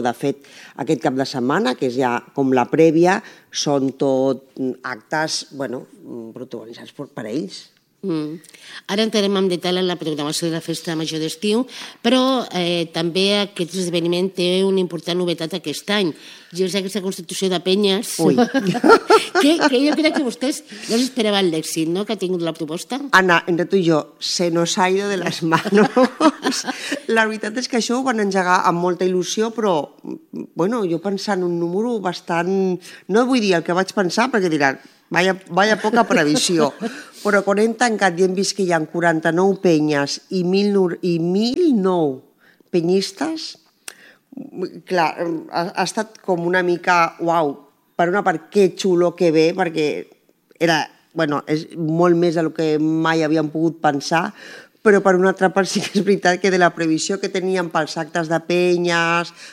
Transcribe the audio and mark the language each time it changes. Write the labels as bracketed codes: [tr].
[ca] De fet, aquest cap de setmana, que és ja com la prèvia, són tot actes, bueno, protagonitzats per ells. Ara entrarem en detall en la programació de la Festa Major d'Estiu, però també aquest esdeveniment té una important novetat aquest any. Jo sé que aquesta constitució de penyes... Ui! que jo crec que vostès no esperaven l'èxit, no?, que ha tingut la proposta. [es] Anna, [ca] entre tu i jo, [es] se nos ha ido de las manos. [ca] La veritat és que això ho van engegar amb molta il·lusió, però, bueno, jo pensant un número bastant... No vull dir el que vaig pensar, perquè diran... [es] Vaya [ca] poca previsió, però quan hem tancat i hem vist que hi ha 49 penyes i 1.009 penyistes, clar, ha estat com una mica, uau, per una part, que xulo, que bé, perquè era, bueno, és molt més del que mai havíem pogut pensar, però per una altra part sí que és veritat que de la previsió que teníem pels actes de penyes...